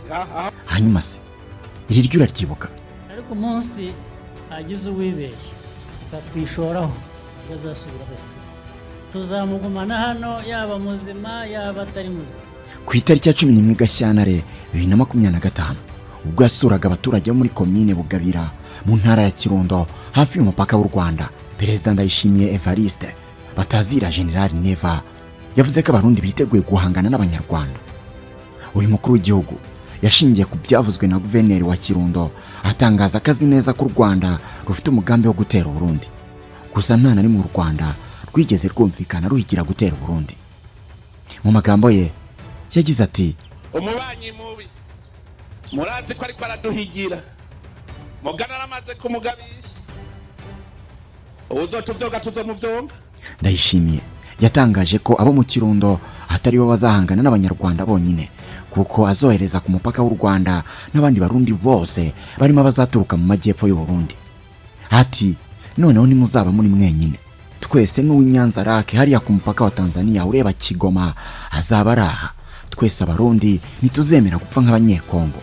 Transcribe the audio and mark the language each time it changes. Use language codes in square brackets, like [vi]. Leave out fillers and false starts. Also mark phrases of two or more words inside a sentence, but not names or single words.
[rw] Hanyuma se iri ryo uraryibuka? Ariko umunsi agize uwibeshye ukatwishoraho bazasubiraho, tuzamugumana hano yaba muzima yaba atari muzima. Ku itariki ya 11 Gashyantare 2025 ubwo yasuraga abaturage bo muri komine Bugabira mu ntara ya Kirundo hafi y'umupaka w'u Rwanda, Perezida Ndayishimiye Evariste Batazira General Neva yavuze ko abarundi biteguye guhangana n'abanyarwanda. Uyu mukuru w'igihugu yashingiye ku byavuzwe na guverineri wa Kirundo atangaza akazi neza ku Rwanda rufite umugambi wo gutera Burundi. Gusa nta na rimwe mu Rwanda rwigeze rwumvikana ruhigira gutera Burundi. Mu magambo ye yagize ati [rn] umubanyi mubi murazi ko ariko araduhigira mugana aramaze kumugabisha uzotuvyoga tuzomuvyonga. [rw] Ndayishimiye yatangaje ko abo mu Kirundo atari bo bazahangana n'abanyarwanda bonyine, kuko azohereza ku mupaka w'u Rwanda n'abandi barundi bose barimo bazaturuka mu majyepfo y'u Burundi. [rn] Ati noneho nimuzaba muri mwenyine, twese n'uw'Inyanza Rake hariya ku mupaka wa Tanzania ureba Kigoma azaba araha, twese abarundi nituzemera gupfa nk'abanyekongo.